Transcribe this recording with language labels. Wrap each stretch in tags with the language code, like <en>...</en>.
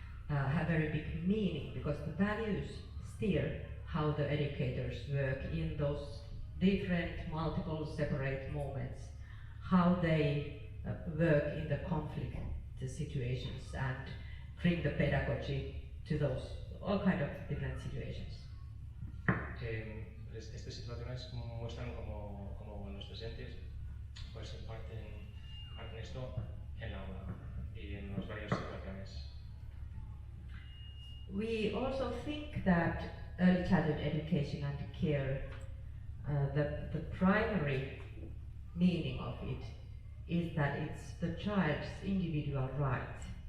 <en>have very big meaning, because the values steer how the educators work in those different, multiple, separate moments, how they work in the conflict situations and bring the pedagogy to those all kind of different situations.</en> <es>Estas situaciones muestran como los docentes pues imparten esto en la aula y en las varias situaciones.</es> <en>we also think that early childhood education and care, the primary meaning of it is that it's the child's individual right.</en>